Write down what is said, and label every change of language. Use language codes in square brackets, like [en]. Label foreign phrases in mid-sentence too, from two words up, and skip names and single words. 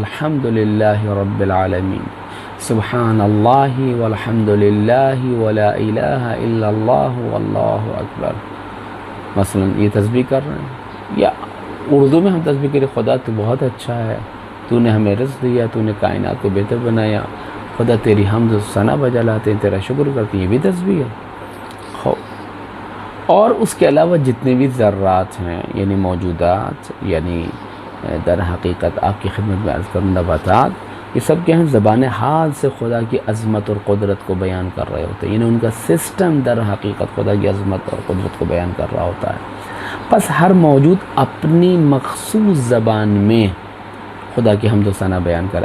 [ar] الحمدللہ رب العالمین، سبحان اللہ والحمد للہ ولا الہ الا اللہ واللہ اکبر، [ur] مثلا یہ تسبیح کر رہے ہیں. یا اردو میں ہم تسبیح کریں، خدا تو بہت اچھا ہے، تو نے ہمیں رزق دیا، تو نے کائنات کو بہتر بنایا، خدا تیری حمد و ثنا بجا لاتے ہیں، تیرا شکر کرتے ہیں، یہ بھی تسبیح ہے. اور اس کے علاوہ جتنے بھی ذرات ہیں، یعنی موجودات، یعنی در حقیقت آپ کی خدمت میں عرض کروں نباتات، یہ سب کیا ہیں، زبان حال سے خدا کی عظمت اور قدرت کو بیان کر رہے ہوتے ہیں. یعنی ان کا سسٹم در حقیقت خدا کی عظمت اور قدرت کو بیان کر رہا ہوتا ہے. بس ہر موجود اپنی مخصوص زبان میں خدا کی حمد و ثنا بیان کرے.